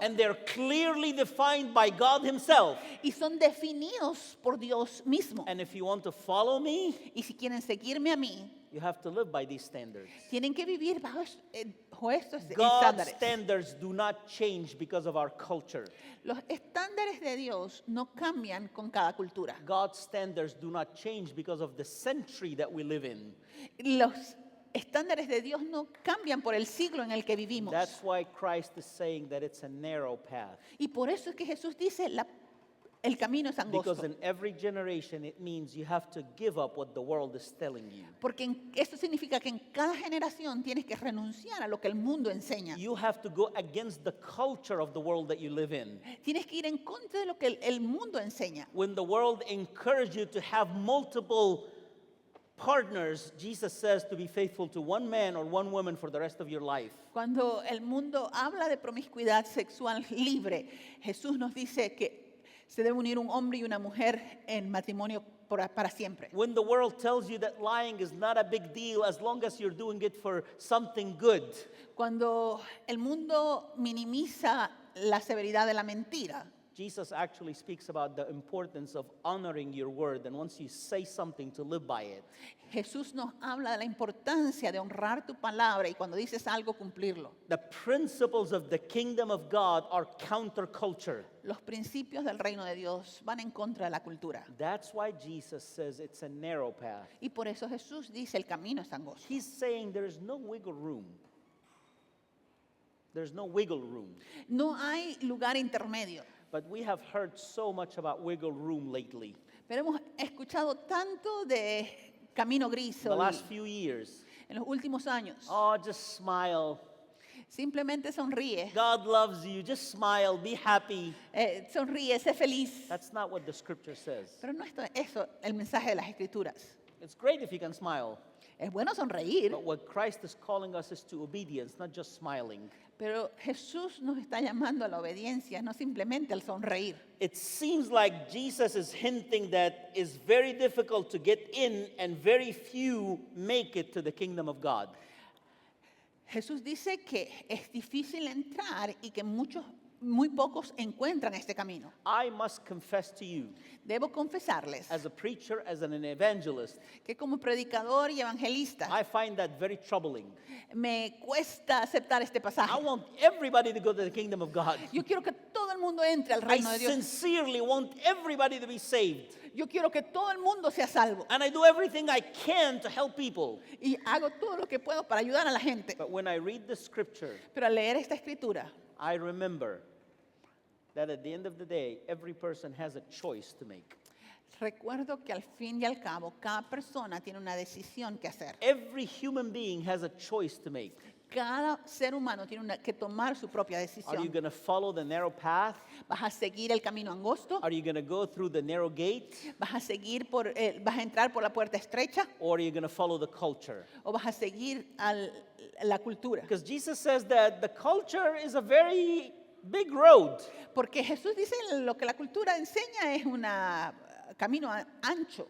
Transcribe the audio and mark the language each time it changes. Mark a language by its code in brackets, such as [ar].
[en] And they're clearly defined by God himself. [es] Y son definidos por Dios mismo. [en] And if you want to follow me, [es] Y si quieren seguirme a mí, [en] you have to live by these standards. [es] tienen que vivir bajo, bajo estos [en] God's [es] estándares. [en] standards do not change because of our culture. [es] Los estándares de Dios no cambian con cada cultura. [en] God's standards do not change because of the century that we live in. [es] Los estándares de Dios no cambian por el siglo en el que vivimos. [en] That's why Christ is saying that it's a narrow path. [es] Y por eso es que Jesús dice, el camino es [en] Because [es] angosto. [en] in every generation it means you have to give up what the world is telling you. [es] Porque esto significa que en cada generación tienes que renunciar a lo que el mundo enseña. [en] You have to go against the culture of the world that you live in. [es] Tienes que ir en contra de lo que el mundo enseña. [en] When the world encourages you to have multiple partners, Jesus says to be faithful to one man or one woman for the rest of your life. [es] Cuando el mundo habla de promiscuidad sexual libre, Jesús nos dice que se debe unir un hombre y una mujer en matrimonio para siempre. [en] When the world tells you that lying is not a big deal as long as you're doing it for something good. [es] Cuando el mundo minimiza la severidad de la mentira, [en] Jesus actually speaks about the importance of honoring your word, and once you say something, to live by it. [es] Jesús nos habla de la importancia de honrar tu palabra y cuando dices algo cumplirlo. [en] The principles of the kingdom of God are counterculture. [es] Los principios del reino de Dios van en contra de la cultura. [en] That's why Jesus says it's a narrow path. [es] Y por eso Jesús dice el camino es angosto. [en] He's saying there is no wiggle room. There's no wiggle room. [es] No hay lugar intermedio. [en] But we have heard so much about wiggle room lately. [es] Pero hemos escuchado tanto de camino gris [en] In the last few years. [es] en los últimos años. [en] Oh, just smile. [es] Simplemente sonríe. [en] God loves you. Just smile. Be happy. [es] Sonríe, sé feliz. [en] That's not what the scripture says. [es] Pero no es eso el mensaje de las Escrituras. [en] It's great if you can smile. [es] Es bueno sonreír, [en] But what Christ is calling us is to obedience, not just smiling. [es] pero Jesús nos está llamando a la obediencia, no simplemente al sonreír. [en] It seems like Jesus is hinting that it's very difficult to get in and very few make it to the kingdom of God. [es] Jesús dice que es difícil entrar y que muy pocos encuentran este camino. [en] I must confess to you, [es] Debo confesarles [en] as a preacher, as an evangelist, [es] que como predicador y evangelista [en] I find that very troubling. [es] me cuesta aceptar este [en] I [es] pasaje. [en] want everybody to go to the kingdom of God. [es] Yo quiero que todo el mundo entre al [en] I [es] reino de Dios. [en] sincerely want everybody to be saved. [es] Yo quiero que todo el mundo sea salvo. [en] And I do everything I can to help people. [es] Y hago todo lo que puedo para ayudar a la gente. [en] But when I read the scripture, [es] Pero al leer esta escritura, [en] I remember that at the end of the day, every person has a choice to make. [es] recuerdo que al fin y al cabo cada persona tiene una decisión que hacer. [en] Every human being has a choice to make. [es] Cada ser humano tiene que tomar su propia [en] Are you [es] decisión. [en] going to follow the narrow path? [es] ¿Vas a seguir el camino angosto? [en] Are you going to go through the narrow gate? [es] ¿Vas a seguir vas a entrar por la puerta estrecha? [en] Or are you going to follow the culture? [es] ¿O vas a seguir la cultura? [en] Because Jesus says that the culture is a very big road. [es] Porque Jesús dice lo que la cultura enseña es un camino ancho.